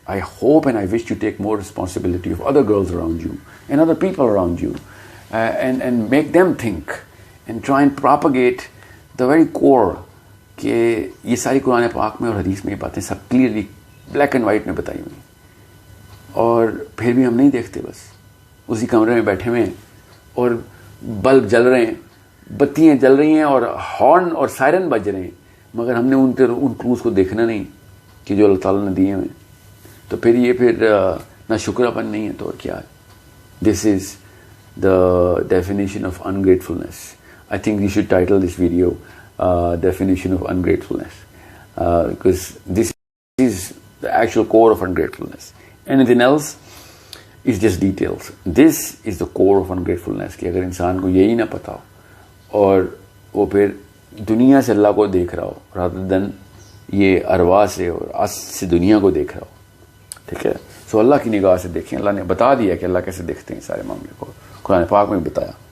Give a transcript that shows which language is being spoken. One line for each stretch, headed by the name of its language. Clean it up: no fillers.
English: I hope and I wish to take more responsibility of other girls around you and other people around you, and make them think and try and propagate the very core
Urdu: کہ یہ ساری قرآن پاک میں اور حدیث میں یہ باتیں سب کلیئرلی بلیک اینڈ وائٹ میں بتائی ہوئی, اور پھر بھی ہم نہیں دیکھتے, بس اسی کمرے میں بیٹھے ہوئے ہیں اور بلب جل رہے ہیں, بتیاں جل رہی ہیں اور ہارن اور سائرن بج رہے ہیں, مگر ہم نے ان کلوز کو دیکھنا نہیں کہ جو اللہ تعالیٰ نے دیے ہوئے. تو پھر یہ پھر نہ شکراپن نہیں ہے تو اور کیا ہے.
English: This is the definition of ungratefulness. I think we should title this video definition of ungratefulness, because this is the actual core of ungratefulness. Anything else is just details. This is the core of ungratefulness
Urdu: کہ اگر انسان کو یہی نہ پتا ہو اور وہ پھر دنیا سے اللہ کو دیکھ رہا ہو
English: rather than
Urdu: یہ ارواح سے اور اس سے دنیا کو دیکھ رہا ہو. ٹھیک ہے, سو اللہ کی نگاہ سے دیکھیں. اللہ نے بتا دیا کہ اللہ کیسے دیکھتے ہیں سارے معاملے کو, قرآن پاک میں بتایا.